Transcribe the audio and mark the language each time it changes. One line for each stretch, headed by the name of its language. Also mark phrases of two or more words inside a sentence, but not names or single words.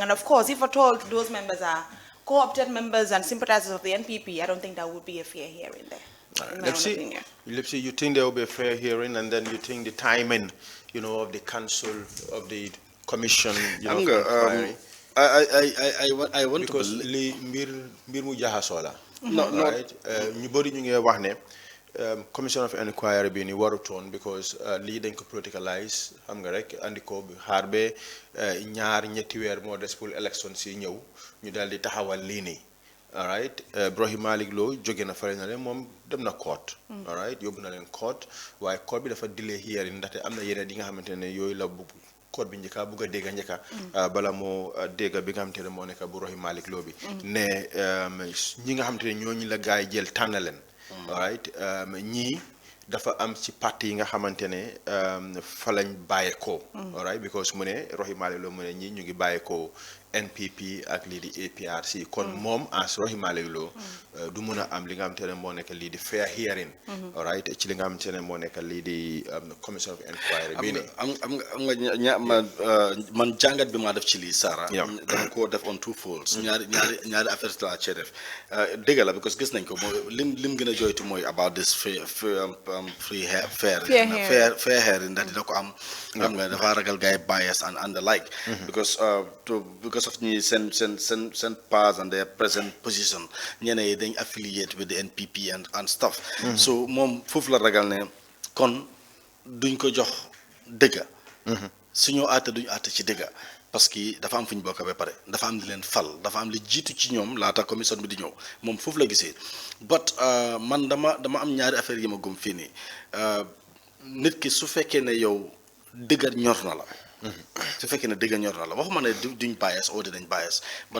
English: And of course, if at all those members are co-opted members and sympathizers of the NPP, I don't think that would be a fair hearing there. Let's see, you think there will be a fair hearing, and then you think the timing, of the council, of the commission, inquiry. I want because to
Wolof: li mbir mu jaxasoo la.
English: No. Right?
Wolof: ñu bari ñu ngi wax ne
English: commission of inquiry
Wolof: bi ni warutoon because lii dañ ko politicalize xam nga rek andi ko xaar be ñaar ñetti weer moo des
French: pour élection
Wolof: si ñëw ñu daal di taxawal lii nii.
English: All right,
Wolof: Rohim Malik Law jóge na fale na leen moom dem na court.
English: All right,
Wolof: yóbbu na leen court waaye court bi dafa
English: delay hearing
Wolof: ndaxte am na yeneen yi nga xamante ne yooyu la bu court bi njëkka bugg a dégg njëkka bala moo dégg bi nga xamante ne moo nekk bu Rohim Malik Law bi ne ñi nga xamante ne ñooñu la gaay jël tànn leen.
English: All right,
Wolof: ñii dafa am ci parti yi nga xamante ne fa lañ bàyyeekoo.
English: All right, because
Wolof: mu ne Rohim Malik Law mu ne ñii ñu ngi bàyyeekoo NPP ak lii di APRC kon moom as Rohim Malik Law du mun a am li nga xamante ne moo nekk lii di
English: fair hearing. All right,
Wolof: ci li nga xamante ne moo nekk lii di
English: commission of inquiry
Wolof: bii nii. am nga man jàngat bi maa def ci lii Sara. dama ko def
English: on two folds.
Wolof: ñaari affaire la cee def dëgg la because gis nañ ko mooy lim gën a joytu mooy
English: about this fair hearing
Wolof: ndax dina ko am. xam nga dafa ragal gars yi
English: bias and the like. because of
Wolof: ñi seen
English: past and their present position
Wolof: ñeneen yi dañ
English: affiliate with the NPP and stuff.
Wolof: so moom foofu la ragal ne kon duñ ko jox dëgga suñoo àtte duñ àtte ci dëgga
French: parce que
Wolof: dafa am fu ñu bokk ba pare dafa am li leen fal dafa am li jiitu ci ñoom laata commission bi di ñëw moom foofu la gisee but man dama am ñaari affaire yi ma gëm fii nii nit ki su fekkee ne yow dëgga ñor na la su fekkee ne dëgg ñor na la waxuma ne duñ bias oo dinañ bias ba